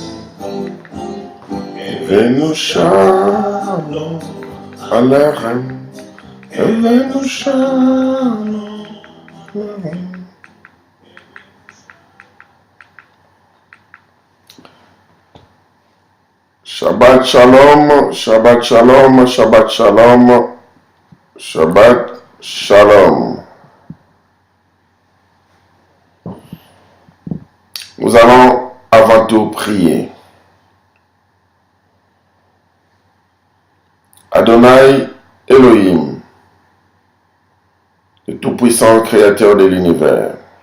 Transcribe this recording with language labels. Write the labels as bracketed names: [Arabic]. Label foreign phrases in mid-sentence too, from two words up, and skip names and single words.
[Hebrew] אבינו שלום עליכם, אבינו שלום עליכם. שבת שלום, שבת שלום, שבת שלום, שבת שלום. [French] Nous allons avant tout prier. Adonai Elohim, le Tout-Puissant Créateur de l'univers.